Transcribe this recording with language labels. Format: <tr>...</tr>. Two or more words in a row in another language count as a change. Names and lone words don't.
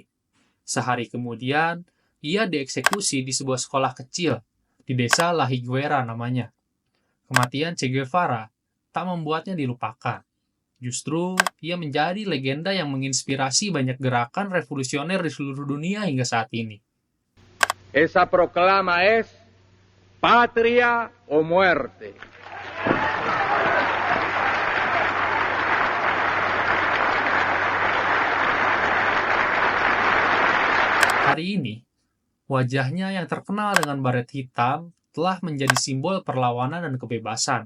<id>Sehari kemudian, ia dieksekusi di sebuah sekolah kecil di desa La Higuera namanya. Kematian Che Guevara tak membuatnya dilupakan. Justru, ia menjadi legenda yang menginspirasi banyak gerakan revolusioner di seluruh dunia hingga saat ini.</id> <es>Esa proclama es patria o muerte.</es> <id>Hari ini, wajahnya yang terkenal dengan baret hitam telah menjadi simbol perlawanan dan kebebasan.</id>